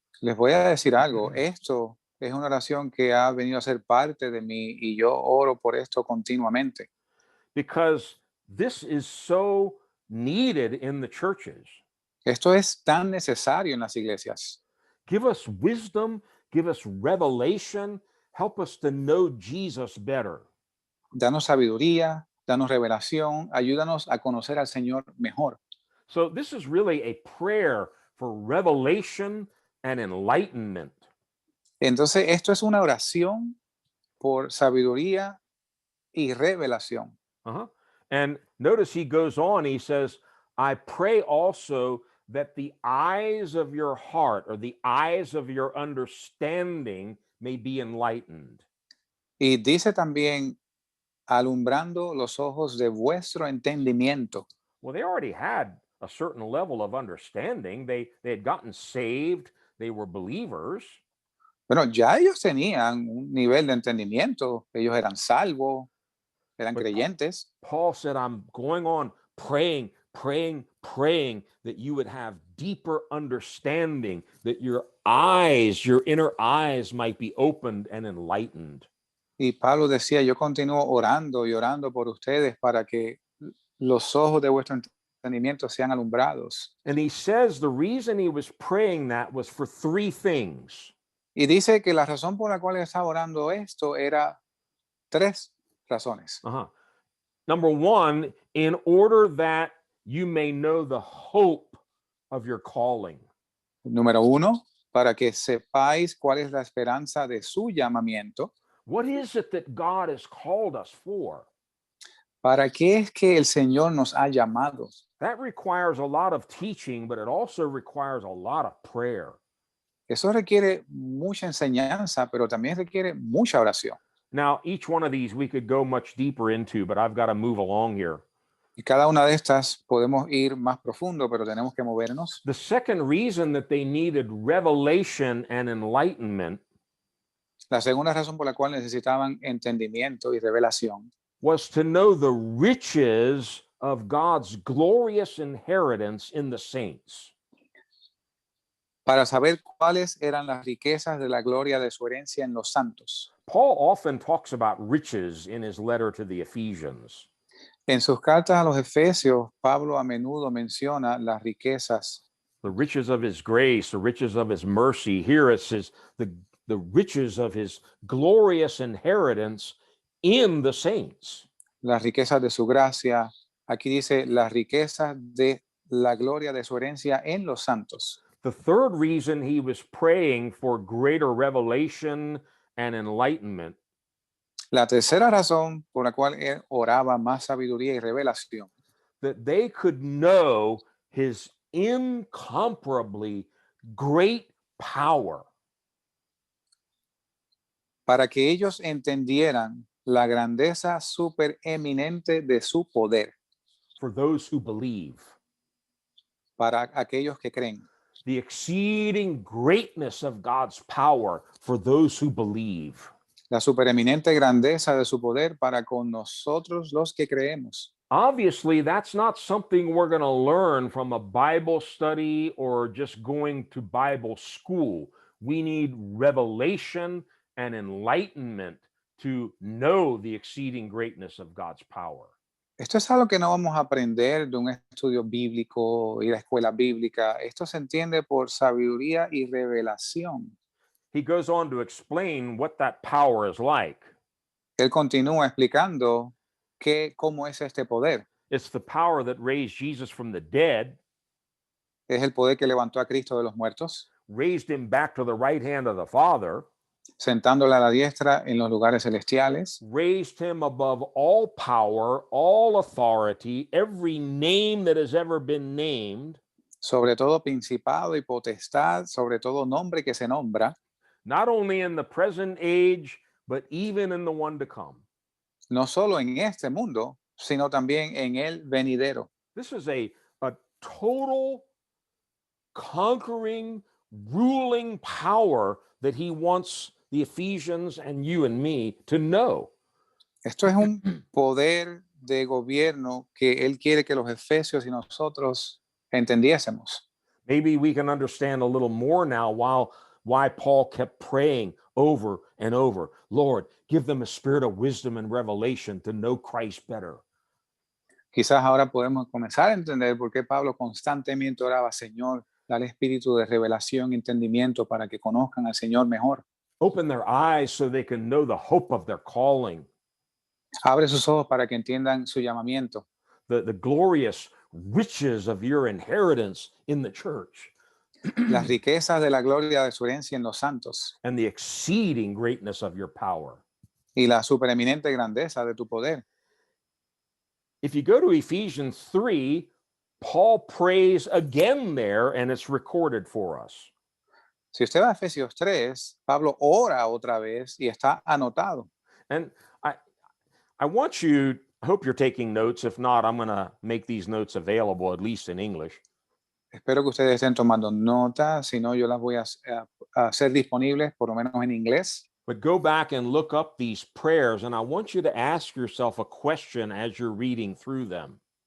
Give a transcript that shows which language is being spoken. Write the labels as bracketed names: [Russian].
[Spanish] Les voy a decir algo, esto es una oración que ha venido a ser parte de mí y yo oro por esto continuamente. [English] Because this is so needed in the churches. [Spanish] Esto es tan necesario en las iglesias. [English] Give us wisdom, give us revelation, help us to know Jesus better. [Spanish] Danos sabiduría, danos revelación, ayúdanos a conocer al Señor mejor. [English] So this is really a prayer for revelation and enlightenment. [Spanish] Entonces, esto es una oración por sabiduría y revelación. Uh-huh. [English] And notice he goes on, he says, I pray also that the eyes of your heart or the eyes of your understanding may be enlightened. [Spanish] Y dice también, alumbrando los ojos de vuestro entendimiento. [English] Well, they already had a certain level of understanding. They had gotten saved, they were believers. [Spanish] Bueno, ya ellos tenían un nivel de entendimiento, ellos eran salvos, eran [English] But [Spanish] creyentes. [English] Paul said, I'm going on praying that you would have deeper understanding, that your eyes, your inner eyes might be opened and enlightened. [Spanish] Y Pablo decía, yo continúo orando y orando por ustedes para que los ojos de vuestro entendimiento sean alumbrados. [English] And he says the reason he was praying that was for three things. [Spanish] Y dice que la razón por la cual estaba orando esto era tres razones. Uh-huh. [English] Number one, in order that you may know the hope of your calling. [Spanish] Número 1, para que sepáis cuál es la esperanza de su llamamiento. [English] What is it that God has called us for? [Spanish] ¿Para qué es que el Señor nos ha llamado? [English] That requires a lot of teaching, but it also requires a lot of prayer. [Spanish] Eso requiere mucha enseñanza, pero también requiere mucha oración. [English] Now, each one of these we could go much deeper into, but I've got to move along here. [Spanish] Y cada una de estas podemos ir más profundo, pero tenemos que movernos. [English] The second reason that they needed revelation and enlightenment [Spanish] La segunda razón por la cual necesitaban entendimiento y revelación [English] was to know the riches of God's glorious inheritance in the saints. [Spanish] para saber cuáles eran las riquezas de la gloria de su herencia en los santos. [English] Paul often talks about riches in his letter to the Ephesians. [Spanish] En sus cartas a los Efesios, Pablo a menudo menciona las riquezas, [English] The riches of his grace, the riches of his mercy. Here it says the riches of his glorious inheritance in the saints. [Spanish] las riquezas de su gracia. Aquí dice las riquezas de la gloria de su herencia en los santos. [English] The third reason he was praying for greater revelation and enlightenment [Spanish] La tercera razón por la cual él oraba más sabiduría y revelación, [English] that they could know his incomparably great power. [Spanish] para que ellos entendieran la grandeza supereminente de su poder [English] For those who believe, [Spanish] para aquellos que creen. [English] the exceeding greatness of God's power for those who believe. [Spanish] La supereminente grandeza de su poder para con nosotros los que creemos. [English] Obviously, that's not something we're going to learn from a Bible study or just going to Bible school. We need revelation and enlightenment to know the exceeding greatness of God's power. [Spanish] Esto es algo que no vamos a aprender de un estudio bíblico y la escuela bíblica. Esto se entiende por sabiduría y revelación. [English] He goes on to explain what that power is like. [Spanish] Él continúa explicando cómo es este poder. [English] It's the power that raised Jesus from the dead, [Spanish] Es el poder que levantó a Cristo de los muertos, [English] raised him back to the right hand of the Father, [Spanish] sentándole a la diestra en los lugares celestiales, [English] raised him above all power, all authority, every name that has ever been named, [Spanish] sobre todo principado y potestad, sobre todo nombre que se nombra, [English] not only in the present age, but even in the one to come. [Spanish] no solo en este mundo, sino también en el venidero. [English] This is a total conquering, ruling power that he wants the Ephesians and you and me to know. [Spanish] Esto es un poder de gobierno que él quiere que los efesios y nosotros entendiésemos. [English] Maybe we can understand a little more now why Paul kept praying over and over, Lord, give them a spirit of wisdom and revelation to know Christ better. [Spanish] Quizás ahora podemos comenzar a entender por qué Pablo constantemente oraba, Señor, dale espíritu de revelación y entendimiento para que conozcan al Señor mejor. [English] Open their eyes so they can know the hope of their calling, [Spanish] Abre sus ojos para que entiendan su llamamiento, [English] the glorious riches of your inheritance in the church, [Spanish] las riquezas de la gloria de su herencia en los santos [English] and the exceeding greatness of your power. [Spanish] y la supereminente grandeza de tu poder. [English] If you go to Ephesians 3, Paul prays again there, and it's recorded for us. [Spanish] Si usted va a Efesios 3, Pablo ora otra vez y está anotado. [English] And I want you, I hope you're taking notes. If not, I'm going to make these notes available, at least in English. [Spanish] Espero que ustedes estén tomando nota, si no yo las voy a hacer disponibles por lo menos en inglés. [English] But go back and look up these prayers, and I want you to ask yourself a question as you're reading through them.